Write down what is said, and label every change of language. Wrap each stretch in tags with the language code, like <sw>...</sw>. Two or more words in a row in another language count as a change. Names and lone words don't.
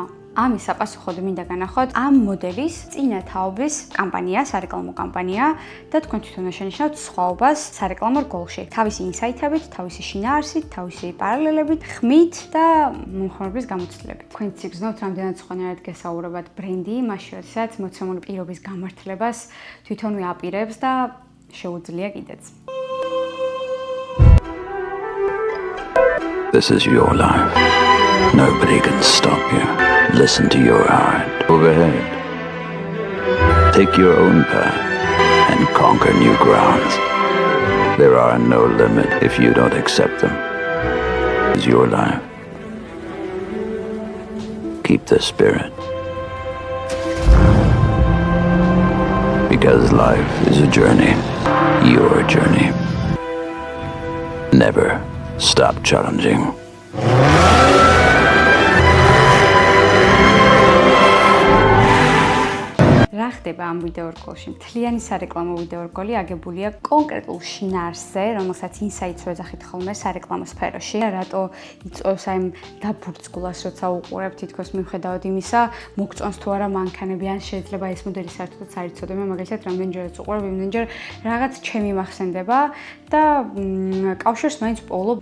<ka>ამის საპასუხოდ მინდა განახოთ ამ მოდელის წინა თაობის კამპანია, სარეკლამო კამპანია და თქვენ თვითონ შენიშნავთ სხვაობას სარეკლამო რგოლში. თავისი ინსაიტებით, თავისი შინაარსით, თავისი პარალელებით, ხმით და მომხმარებლის გამოცდილებით. თქვენ ციგნოთ რამდენად სხვანაირად გესაუბრებათ ბრენდი, მაშინ როდესაც მოცემული პირობის გამართლებას თვითონვე აპირებს და შეუძლია კიდეც.</ka> <en>This is your life. Nobody can stop you. Listen to your heart. Overhead. Take your own path and conquer new grounds. There are no limits if you don't accept them. This is your life. Keep the spirit. Because life is a journey. Your journey. Never stop challenging.</en> <ka>რა ხდება ამ ვიდეორგოლში? მთლიანი სარეკლამო ვიდეორგოლი აგებულია კონკრეტულ შინაარსზე, რომელსაც ინსაიტს ვეძახით ხოლმე სარეკლამო სფეროში. რატო იწვევს აი დაბურცგულას, როცა უყურებ, თითქოს მიუხედავად იმისა, მოგწონს თუ არა მანქანები, ან შეიძლება ეს მოდელი საერთოდ საერთოდ მე მაგალითად რამდენჯერაც უყურებ, იმდენჯერ რაღაც ჩემი მახსენდება და კავშირს მაინც პოულობ.</ka>